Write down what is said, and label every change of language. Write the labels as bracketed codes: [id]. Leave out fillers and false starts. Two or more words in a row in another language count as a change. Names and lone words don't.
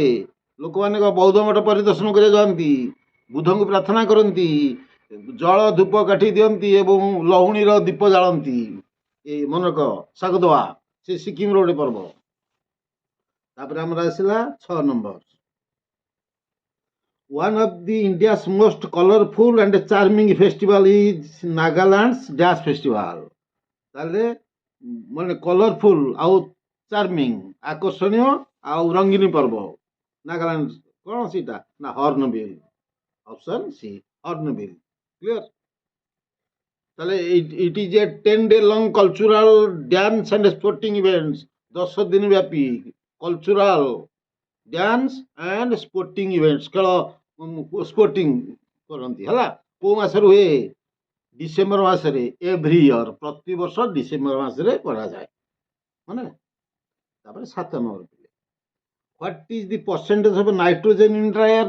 [or] ଲୋକମାନେ ବୌଦ୍ଧ ମଠ ପରିଦର୍ଶନ କରିବାକୁ ଯାଆନ୍ତି, ବୁଦ୍ଧଙ୍କୁ ପ୍ରାର୍ଥନା କରନ୍ତି, ଜଳ ଧୂପ କାଠି ଦିଅନ୍ତି ଏବଂ ଲହୁଣୀର ଦୀପ ଜାଳନ୍ତି। ଏଇ ମନେ ରଖ, ଶାଗଦୋଆ, ସେ ସିକିମର ଗୋଟେ ପର୍ବ। ତାପରେ ଆମର ଆସିଲା 6 ନମ୍ବର, [en] one of the India's most colorful and charming festival is Nagaland's Dash Festival। [or] ତାହେଲେ ମାନେ କଲରଫୁଲ ଆଉ ଚାର୍ମିଂ, ଆକର୍ଷଣୀୟ ଆଉ ରଙ୍ଗୀନ ପର୍ବ ନାଗାଲାଣ୍ଡ କ'ଣ ସେଇଟା? ନା ହର୍ଣ୍ଣବିଲ୍। [en] option C, [or] ହର୍ଣ୍ଣବିଲ୍। କ୍ଲିୟର? [en] ତାହେଲେ it is a 10 day long cultural dance and sporting events। [or] 10 ଦିନ ବ୍ୟାପୀ [en] cultural dance and sporting events, [or] ଖେଳ ସ୍ପୋର୍ଟିଂ କରନ୍ତି ହେଲା। କୋଉ ମାସରେ ହୁଏ? ଡିସେମ୍ବର ମାସରେ। [en] every year, [or] ପ୍ରତିବର୍ଷ ଡିସେମ୍ବର ମାସରେ କରାଯାଏ। ମାନେ ତାପରେ 7 ନମ୍ବର, [en] what is the percentage of nitrogen in dry air.